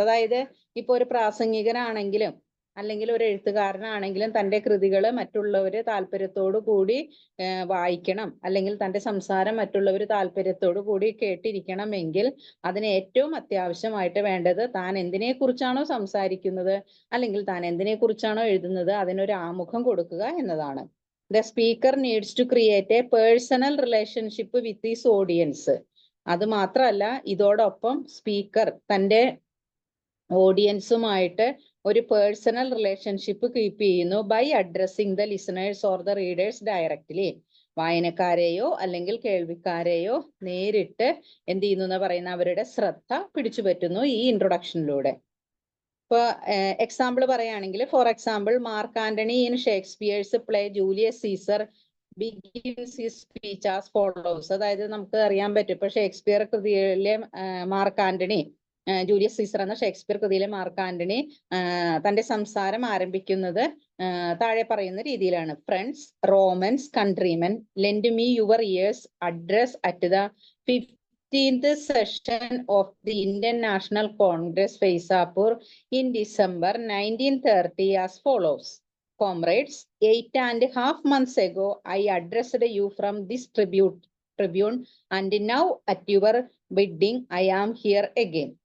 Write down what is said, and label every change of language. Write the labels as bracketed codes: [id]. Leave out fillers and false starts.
[ml] അതായത് ഇപ്പൊ ഒരു പ്രാസംഗികനാണെങ്കിലും അല്ലെങ്കിൽ ഒരു എഴുത്തുകാരനാണെങ്കിലും തന്റെ കൃതികൾ മറ്റുള്ളവര് താല്പര്യത്തോടു കൂടി വായിക്കണം, അല്ലെങ്കിൽ തന്റെ സംസാരം മറ്റുള്ളവർ താല്പര്യത്തോടു കൂടി കേട്ടിരിക്കണമെങ്കിൽ അതിന് ഏറ്റവും അത്യാവശ്യമായിട്ട് വേണ്ടത് താൻ എന്തിനെ കുറിച്ചാണോ സംസാരിക്കുന്നത് അല്ലെങ്കിൽ താൻ എന്തിനെ കുറിച്ചാണോ എഴുതുന്നത് അതിനൊരു ആമുഖം കൊടുക്കുക എന്നതാണ്. [en] The speaker needs to create a personal relationship with his audience. [ml] അത് മാത്രമല്ല, ഇതോടൊപ്പം സ്പീക്കർ തൻ്റെ ഓഡിയൻസുമായിട്ട് ഒരു പേഴ്സണൽ റിലേഷൻഷിപ്പ് കീപ്പ് ചെയ്യുന്നു [en] By addressing the listeners or the readers directly. [ml] വായനക്കാരെയോ അല്ലെങ്കിൽ കേൾവിക്കാരെയോ നേരിട്ട് എന്ത് ചെയ്യുന്നു എന്ന് പറയുന്ന അവരുടെ ശ്രദ്ധ പിടിച്ചു പറ്റുന്നു ഈ ഇൻട്രൊഡക്ഷനിലൂടെ. ഇപ്പൊ എക്സാമ്പിൾ പറയുകയാണെങ്കിൽ, [en] For example Mark Antony in Shakespeare's play Julius Caesar begins his speech as follows. [ml] അതായത് നമുക്ക് അറിയാൻ പറ്റും ഇപ്പൊ Shakespeare കൃതിയിലെ mark Antony, Julius Caesar എന്ന ഷേക്സ്പിയർ കൃതിയിലെ മാർക്ക് ആന്റണി തന്റെ സംസാരം ആരംഭിക്കുന്നത് താഴെ പറയുന്ന രീതിയിലാണ്. [en] Friends, Romans, countrymen, lend me your ears address at the 15th session of the Indian National Congress, Faisapur, in December 1930 as follows. Comrades, 8.5 months ago, I addressed you from this tribune, and now at your bidding, I am here again.